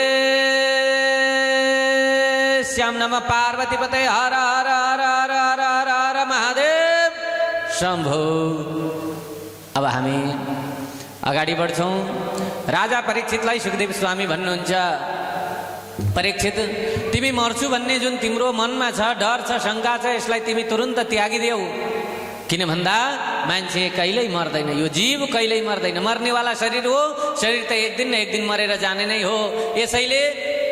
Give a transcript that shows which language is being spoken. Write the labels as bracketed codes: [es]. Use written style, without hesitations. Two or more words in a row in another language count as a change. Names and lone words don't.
[sa] श्याम नमः पार्वती पते हर हर हर हर हर हर हर महादेव शंभो। [ne] अब हामी अगाडि बढ्छौं। राजा परीक्षितलाई सुखदेव स्वामी भन्नुहुन्छ, परीक्षित तिमी मर्छु भन्ने जुन तिम्रो मनमा छ, डर छ, शंका छ, यसलाई तिमी तुरुन्त त्यागिदेऊ। किन भन्दा मान्छे कहिल्यै मर्दैन, यो जीव कहिल्यै मर्दैन, मर्नेवाला शरीर हो, शरीर त एक दिन न एक दिन मरेर जाने नै हो।